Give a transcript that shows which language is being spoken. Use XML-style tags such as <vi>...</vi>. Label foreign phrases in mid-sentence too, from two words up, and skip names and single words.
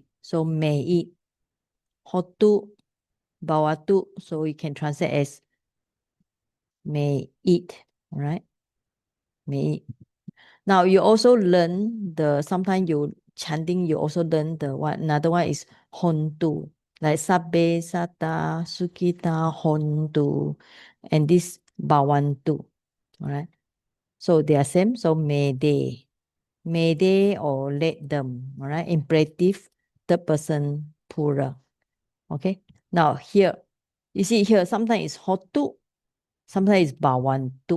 <en>So may eat.</en> <pi>Hotu, bawatu.</pi> <en>So we can translate as may eat. All right. may eat. Now you also learn the sometimes you chanting you also learn the one another one is hontu like</en> <pi>sabe sata sukita hontu</pi> <en>and this bawantu. All right. So they are same. So may they or let them. All right. Imperative third person plural. Okay. Now here you see here sometimes it's hotu, sometimes it's bawantu.</en>